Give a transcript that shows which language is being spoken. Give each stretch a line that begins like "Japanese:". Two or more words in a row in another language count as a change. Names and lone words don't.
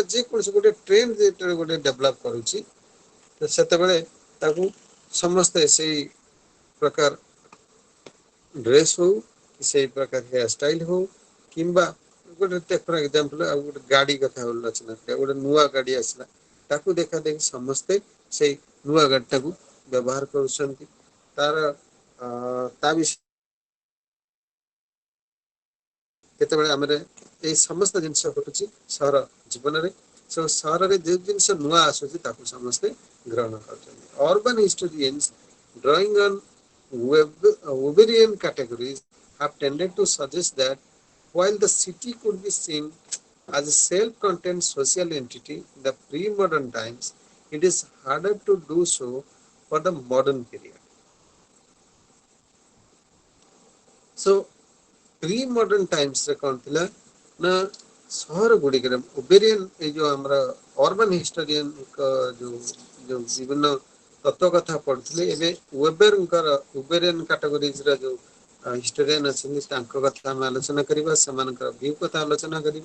Odia: ଯେକୌଣସି ଗୋଟେ ଟ୍ରେଣ୍ଡ ଯେତେବେଳେ ଗୋଟେ ଡେଭଲପ କରୁଛି ତ ସେତେବେଳେ ତାକୁ ସମସ୍ତେ ସେଇ ପ୍ରକାର ଡ୍ରେସ୍ ହଉ କି ସେଇ ପ୍ରକାର
English: hair style
Odia: ହଉ କିମ୍ବା ଗୋଟେ ଟେକ୍
English: for example
Odia: ଆଉ ଗୋଟେ ଗାଡି କଥା ଆଲୋଚନା କରିବା, ଗୋଟେ ନୂଆ ଗାଡି ଆସିଲା ତାକୁ ଦେଖା ଦେଖି ସମସ୍ତେ ସେଇ ନୂଆ ଗାଡିଟାକୁ ବ୍ୟବହାର କରୁଛନ୍ତି। ତାର ତା ବିଷୟ କେତେବେଳେ ଆମର ଏଇ ସମସ୍ତ ଜିନିଷ ଘଟୁଛି ସହର ଜୀବନରେ। ସହରରେ ଯୋଉ ଜିନିଷ ନୂଆ ଆସୁଛି ତାକୁ ସମସ୍ତେ ଗ୍ରହଣ କରୁଛନ୍ତି।
English: urban historians drawing on Weberian categories have tended to suggest that while the city could be seen as a self-contained social entity in the pre-modern times, it is harder to do so for the modern period.
Odia: So
English: pre modern timesରେ
Odia: କ'ଣ ଥିଲା ନା ସହର ଗୁଡ଼ିକରେ ଓବେରିଆନ ଏଇ ଯୋଉ ଆମର
English: urban historianଙ୍କ
Odia: ଯୋଉ ଯୋଉ ବିଭିନ୍ନ ତତ୍ତ୍ୱ କଥା ପଢୁଥିଲେ, ଏବେ
English: Weberian categoriesର
Odia: ଯୋଉ ହିଷ୍ଟୋରିଆନ ଅଛନ୍ତି ତାଙ୍କ କଥା ଆମେ ଆଲୋଚନା କରିବା, ସେମାନଙ୍କର ଭ୍ୟୁ କଥା ଆଲୋଚନା କରିବା।